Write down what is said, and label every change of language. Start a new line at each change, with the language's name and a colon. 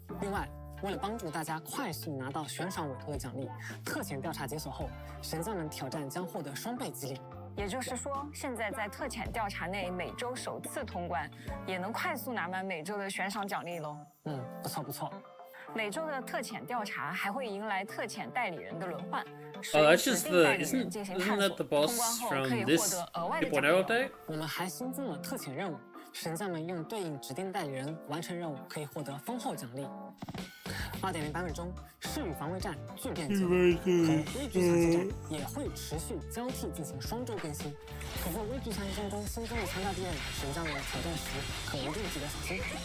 Chinese: 另外，为了帮助大家快速拿到悬赏委托的奖励，特潜调查解锁后，神将们挑战将获得双倍激励。也就是说，现在在特潜调查内每周首次通关，也能快速拿满每周的悬赏奖励喽。不错不错。每周的特潜调查还会迎来特潜代理人的轮换。
English: that's just isn't that the boss from this 2.0 update?
Chinese: 我们还新增了特潜任务，神将们用对应指定代理人完成任务，可以获得丰厚奖励。 2.0版本中，誓与防卫战巨变结合，和微局抢袭战也会持续交替进行双周更新。可在微局抢袭战中新增了强大敌人，神将们挑战时可一定记得小心。